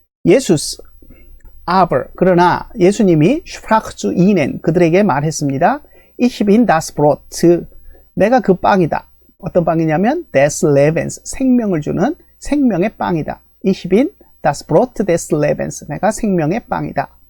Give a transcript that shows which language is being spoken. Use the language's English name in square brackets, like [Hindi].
[Korean] 예수스 aber 그러나 예수님이 [German] sprach zu ihnen [Korean] 그들에게 말했습니다. [German] Ich bin das Brot [Korean] 내가 그 빵이다. 어떤 빵이냐면 [German] des Lebens [Korean] 생명을 주는 생명의 빵이다. [German] Ich bin das Brot des Lebens [Korean] 내가 생명의 빵이다.